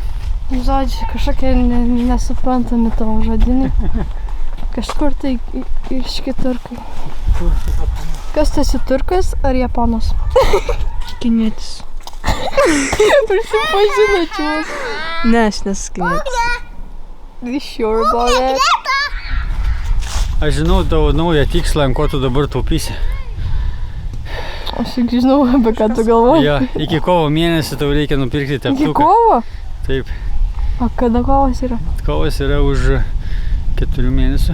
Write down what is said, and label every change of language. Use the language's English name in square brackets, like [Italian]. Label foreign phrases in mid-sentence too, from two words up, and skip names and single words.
[Lithuanian] Žodžiu, kažkokie nesuprantami tavo žodiniai. Kažkur tai iš kitur. Kas tu esi, turkas ar japonas? Kinietis. Prisipažino čia. Ne, aš nesu kinietis. [English] You sure about that? [Lithuanian] Aš žinau tavo naują tikslą, ant ko tu dabar taupysi. Aš tik žinau, apie ką tu galvoji. Ja, iki kovo mėnesį tau reikia nupirkti teptuką. Iki kovo? Taip. O kada kovas yra? Kovas yra už 4 mėnesių.